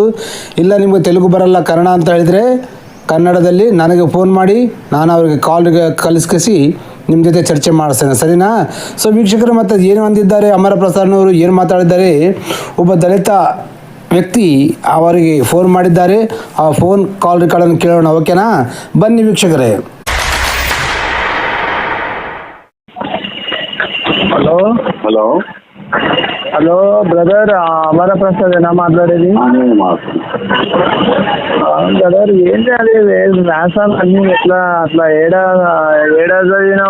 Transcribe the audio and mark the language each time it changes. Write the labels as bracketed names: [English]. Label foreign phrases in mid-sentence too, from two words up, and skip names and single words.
[Kannada] ಇಲ್ಲ ನಿಮಗೆ ತೆಲುಗು ಬರಲ್ಲ, ಕನ್ನಡ ಅಂತ ಹೇಳಿದರೆ ಕನ್ನಡದಲ್ಲಿ ನನಗೆ ಫೋನ್ ಮಾಡಿ, ನಾನು ಅವರಿಗೆ ಕಾಲ್ಗೆ ಕಲಿಸ್ಕಿಸಿ ನಿಮ್ಮ ಜೊತೆ ಚರ್ಚೆ ಮಾಡಿಸ್ತೇನೆ, ಸರಿನಾ? ಸೊ ವೀಕ್ಷಕರು, ಮತ್ತು ಏನು ಅಂದಿದ್ದಾರೆ ಅಮರ ಪ್ರಸಾದ್ನವರು, ಏನು ಮಾತಾಡಿದ್ದಾರೆ? ಒಬ್ಬ ದಲಿತ ವ್ಯಕ್ತಿ ಅವರಿಗೆ ಫೋನ್ ಮಾಡಿದ್ದಾರೆ. ಆ ಫೋನ್ ಕಾಲ್ ರೆಕಾರ್ಡನ್ನು ಕೇಳೋಣ, ಓಕೆನಾ? ಬನ್ನಿ ವೀಕ್ಷಕರೇ. [Telugu] హలో హలో హలో బ్రదర్, అమర ప్రసాదేనా మాట్లాడేది? బ్రదర్, ఏంటి అది వ్యాసాలు అన్నీ ఎట్లా అట్లా ఏడా చదివినావు?